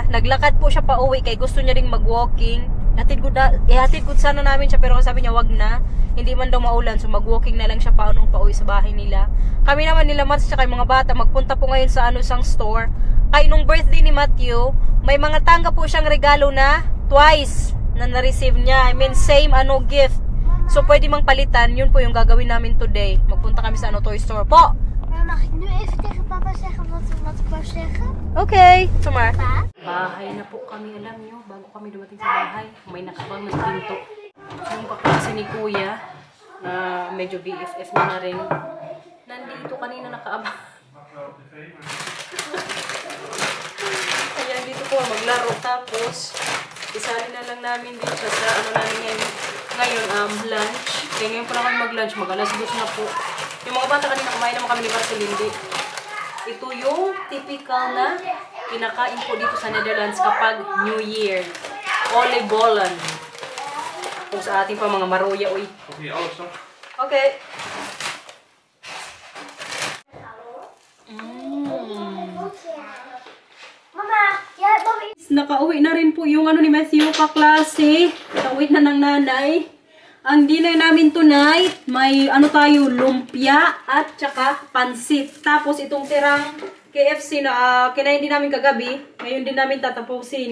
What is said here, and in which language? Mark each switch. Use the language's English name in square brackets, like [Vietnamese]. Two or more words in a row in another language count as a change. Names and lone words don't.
[Filipino] Naglakad po siya pa uwi kay gusto niya ding mag-walking. Ihatid ko sana namin siya pero sabi niya wag na. Hindi man daw maulan so mag-walking na lang siya paanong pauwi sa bahay nila. Kami naman nila Marcel at mga bata magpunta po ngayon sa isang store. Kay nung birthday ni Matthew, may mga tangga po siyang regalo na twice na na-receive niya. [English] I mean same gift. So [Filipino] pwede mang palitan. Yun po yung gagawin namin today. Magpunta kami sa [English] toy store [Filipino] po. [Dutch] Mag ik nu even tegen papa zeggen wat ik wou zeggen? [English] Okay, sumar. [Filipino] Pa? Bahay na po kami, alam nyo, bago kami dumating sa bahay, may nakabang ng pinto. Yung kaklase ni Kuya, na medyo BFF na rin, nandito kanina nakaabang. Ayan, dito po maglaro, tapos isali na lang namin dito sa namin ngayon, lunch. Kaya ngayon po na kami mag-lunch, mag-alas 2 na po. Yung mga bata kanina kumain naman kami ni Marcel, hindi. Ito yung typical na kinakain po dito sa Netherlands kapag New Year. [Dutch] Oliebollen. [Filipino] Kung sa ating pa mga maruya, uy. [Dutch] Okay, alles toch? [English] Okay. [Dutch] Mama, jij hebt nog iets. [Filipino] Nakauwi na rin po yung ni Matthew kaklase. Nakauwi na ng nanay. Ang dinner namin tonight, may tayo, lumpia at saka pansit. Tapos itong tirang KFC na kinain din namin kagabi, ngayon din namin tatapusin.